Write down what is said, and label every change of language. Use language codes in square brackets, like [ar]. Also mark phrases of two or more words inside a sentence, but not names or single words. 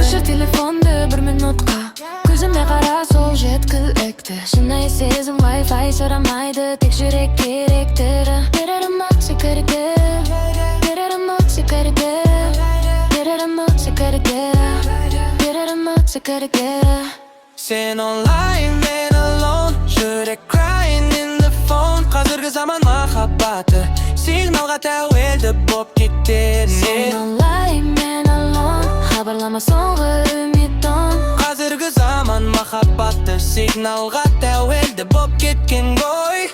[kk] Өшір телефонды бір минутқа, көзіме қара сол жеткілікті. Шынайы сезім Wi-Fi сұрамайды, тек жүрек керектірі. Берер эмоция керегі, берер эмоция керегі, берер эмоция керегі, берер эмоция керегі. Сен онлайн, мен alone. Жүрек [en] crying in the phone. [kk] Қазіргі заман махаббаты сигналға тәуелді боп кетер. Сен онлайн, мен alone. Хабарлама соңғы үміт он. Қазіргі заман махаббаты сигналға тәуелді боп кеткен ғой.